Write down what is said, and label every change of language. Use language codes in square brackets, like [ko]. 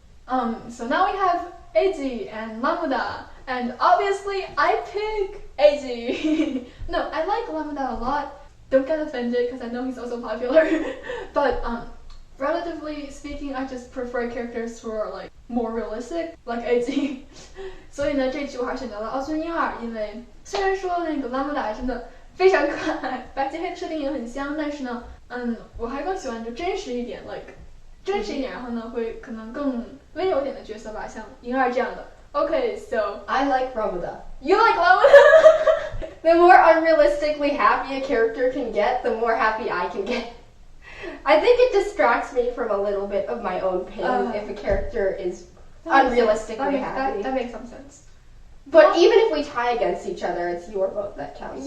[en] And so now we have Eiji and Lamoda. And obviously, I pick Eiji. No, I like Lamoda a lot. Don't get offended because I know he's also popular. But relatively speaking, I just prefer characters who are like more realistic, like Eiji. [zh] 所以呢，这局我还是选择了奥村一二，因为虽然说那个Lamoda真的非常可爱，白切黑的设定也很香，但是呢，我还更喜欢就真实一点 ，like 真实一点，然后呢会可能更温柔一点的角色吧，像银儿这样的。 [en] Okay, so I like Ramuda. You like Ramuda? The more unrealistically happy a character can get, the more happy I can get. I think it distracts me from a little bit of my own pain if a character is unrealistically happy. That makes some sense. But even if we tie against each other, it's your vote that counts.